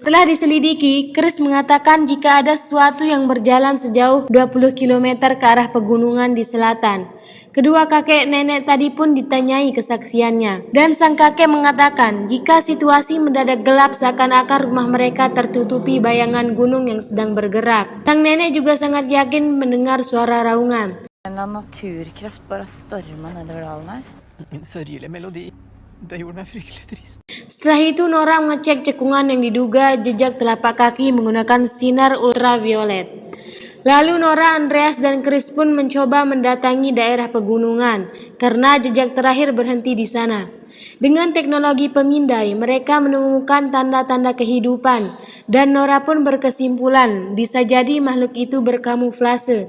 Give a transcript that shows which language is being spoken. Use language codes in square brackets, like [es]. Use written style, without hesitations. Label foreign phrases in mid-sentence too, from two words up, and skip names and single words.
[id] Setelah diselidiki, Chris mengatakan jika ada sesuatu yang berjalan sejauh 20 km ke arah pegunungan di selatan. Kedua kakek nenek tadi pun ditanyai kesaksiannya, dan sang kakek mengatakan jika situasi mendadak gelap seakan-akan rumah mereka tertutupi bayangan gunung yang sedang bergerak. Sang nenek juga sangat yakin mendengar suara raungan. [no] En eller annen naturkraft bare storma nedover dalen her. En sørgelig melodi. Det gjorde meg fryktelig trist. [id] Setelah itu Nora mengecek cekungan yang diduga jejak telapak kaki menggunakan sinar ultraviolet. Lalu Nora, Andreas, dan Chris pun mencoba mendatangi daerah pegunungan karena jejak terakhir berhenti di sana. Dengan teknologi pemindai, mereka menemukan tanda-tanda kehidupan dan Nora pun berkesimpulan bisa jadi makhluk itu berkamuflase.